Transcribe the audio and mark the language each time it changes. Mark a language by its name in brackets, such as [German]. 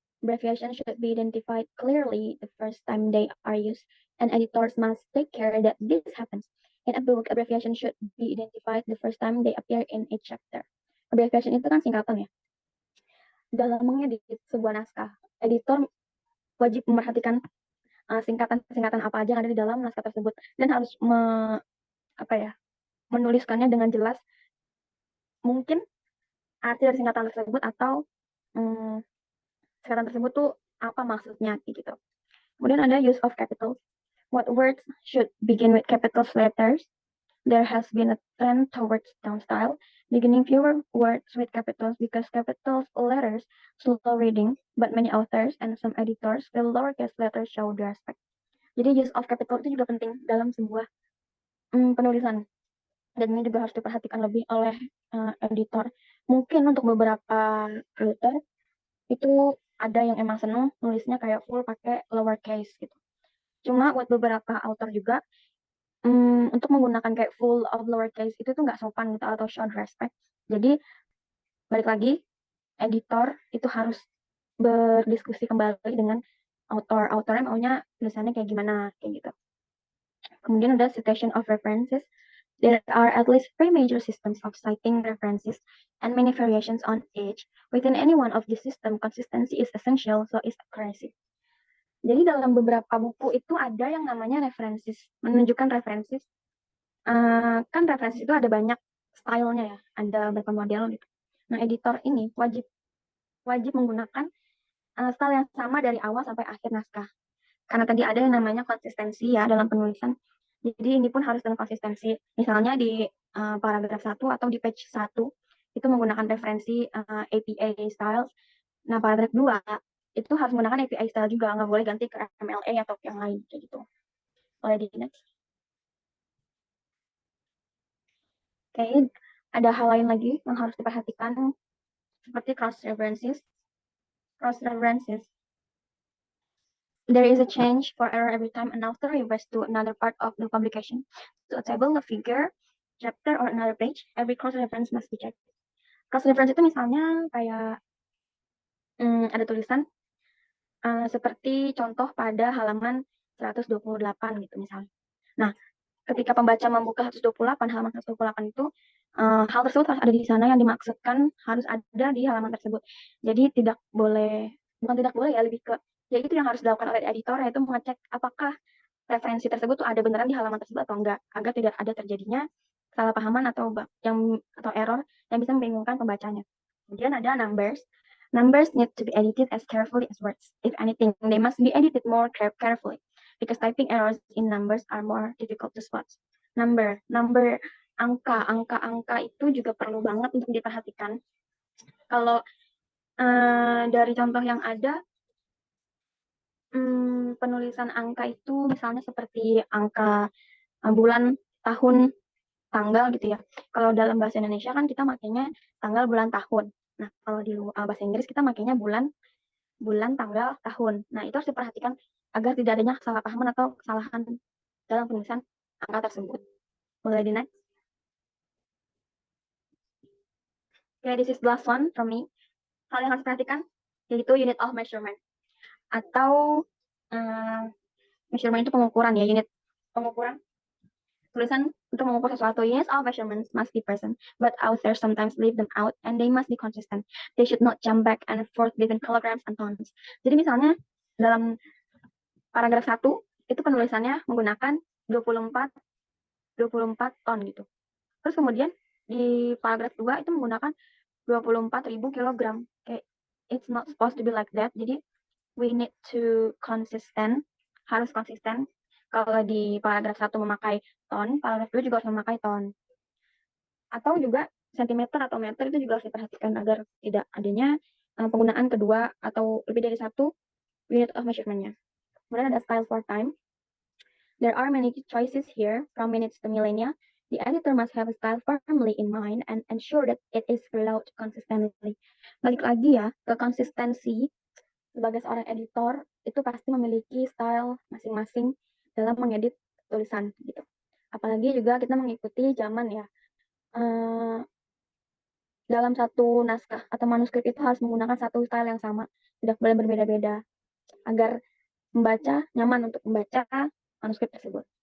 [English] Abbreviation should be identified clearly the first time they are used, and editors must take care that this happens. In a book, abbreviation should be identified the first time they appear in a chapter. [Indonesian] Abbreviation itu kan singkatan ya. Dalam mengedit sebuah naskah, editor wajib memperhatikan singkatan-singkatan apa aja yang ada di dalam naskah tersebut dan harus menuliskannya dengan jelas mungkin arti dari singkatan tersebut atau singkatan tersebut tuh apa maksudnya gitu. Kemudian ada use of capitals. [English] What words should begin with capital letters? There has been a trend towards down style, beginning fewer words with capitals because capital letters slow reading, but many authors and some editors feel lowercase letters show the respect. [Indonesian] Jadi use of capital itu juga penting dalam sebuah penulisan. Dan ini juga harus diperhatikan lebih oleh editor. Mungkin untuk beberapa author itu ada yang emang seneng nulisnya kayak full pakai lowercase gitu. Cuma buat beberapa author juga untuk menggunakan kayak full of lowercase itu tuh nggak sopan gitu atau [English] show respect. [Indonesian] Jadi balik lagi, editor itu harus berdiskusi kembali dengan autornya maunya tulisannya kayak gimana kayak gitu. Kemudian ada citation of references. [English] There are at least 3 major systems of citing references and many variations on each. Within any one of these systems, consistency is essential, so is accuracy. [Indonesian] Jadi dalam beberapa buku itu ada yang namanya references, menunjukkan references. Kan references itu ada banyak stylenya ya, ada beberapa model gitu. Nah, editor ini wajib menggunakan style yang sama dari awal sampai akhir naskah. Karena tadi ada yang namanya konsistensi ya dalam penulisan. Jadi ini pun harus dengan konsistensi. Misalnya di paragraf 1 atau di page 1 itu menggunakan referensi APA styles. Nah, paragraf 2 itu harus menggunakan API style juga, nggak boleh ganti ke MLA atau yang lain kayak gitu. Boleh di next. Oke, ada hal lain lagi yang harus diperhatikan seperti cross references. [English] Cross references. There is a change for error every time an author refers to another part of the publication. To a table, a figure, chapter, or another page, every cross reference must be checked. [Indonesian] Cross reference itu misalnya kayak ada tulisan seperti contoh pada halaman 128 gitu misalnya. Nah, ketika pembaca membuka 128, halaman 128 itu hal tersebut harus ada di sana, yang dimaksudkan harus ada di halaman tersebut. Jadi tidak boleh, bukan tidak boleh ya, lebih ke ya itu yang harus dilakukan oleh editor, yaitu mengecek apakah referensi tersebut tuh ada beneran di halaman tersebut atau enggak, agar tidak ada terjadinya salah pahaman atau error yang bisa membingungkan pembacanya. Kemudian ada numbers. [English] Numbers need to be edited as carefully as words. If anything, they must be edited more carefully because typing errors in numbers are more difficult to spot. [Indonesian] Number, angka itu juga perlu banget untuk diperhatikan. Kalau dari contoh yang ada, penulisan angka itu misalnya seperti angka bulan, tahun, tanggal gitu ya. Kalau dalam bahasa Indonesia kan kita makanya tanggal, bulan, tahun. Nah, kalau di bahasa Inggris kita makanya bulan, tanggal, tahun. Nah, itu harus diperhatikan agar tidak adanya kesalahpahaman atau kesalahan dalam penulisan angka tersebut. Boleh di next. [English] Okay, this is the last one from me. [Indonesian] Hal yang harus diperhatikan yaitu unit of measurement. Atau measurement itu pengukuran ya, unit pengukuran. Tulisan untuk mengukur sesuatu. [English] Units of measurements must be present, but authors sometimes leave them out and they must be consistent. They should not jump back and forth between kilograms and tons. [Indonesian] Jadi misalnya dalam paragraf 1 itu penulisannya menggunakan 24 ton gitu. Terus kemudian di paragraf 2 itu menggunakan 24.000 kilogram. [English] Kayak it's not supposed to be like that. [Indonesian] Jadi [English] we need to [Indonesian] harus konsisten. Kalau di paragraf 1 memakai ton, paragraf 2 juga harus memakai ton. Atau juga sentimeter atau meter itu juga harus diperhatikan agar tidak adanya penggunaan kedua atau lebih dari satu unit of measurement-nya. Kemudian ada style for time. [English] There are many choices here, from minutes to millennia. The editor must have a style firmly in mind and ensure that it is followed consistently. [Indonesian] Balik lagi ya ke konsistensi. Sebagai seorang editor itu pasti memiliki style masing-masing dalam mengedit tulisan gitu. Apalagi juga kita mengikuti zaman ya. Dalam satu naskah atau manuskrip itu harus menggunakan satu style yang sama, tidak boleh berbeda-beda agar membaca nyaman untuk membaca manuskrip tersebut.